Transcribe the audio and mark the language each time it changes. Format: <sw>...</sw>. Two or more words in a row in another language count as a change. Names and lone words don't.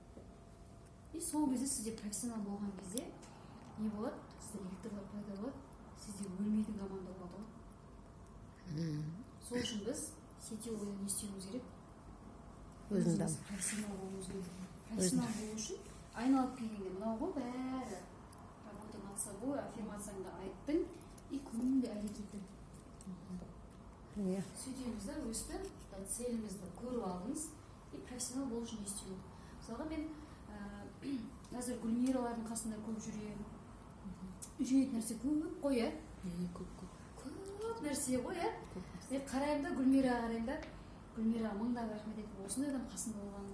<kk>И сол кезде сізде профессионал болған кезде не болады? Сізде лекторлар пайда болады, сізде өлмейтін команда болады ғой. Сол үшін біз сетевойда не істеуіміз керек? Өзіміз профессионал болуымыз керек. Профессионал болу үшін айналып келгенде мынау ғой бәрі.</kk> <ru>Работа над собой,</ru> <kk>аффирмацияңды айттың и күнде әрекеттің. Сөйтеміз да, өсті, целімізді көріп алдыңыз и профессионал болу үшін не істеу. Мысалға мен қазір Гүлмиралардың қасында көп жүремін. Үйренетін нәрсе көп қой, көп нәрсе ғой, мен қараймын да, Гүлмираға қараймын да, Гүлмираға мыңдап рахмет етіп, осындай адам қасында болғанын.</kk>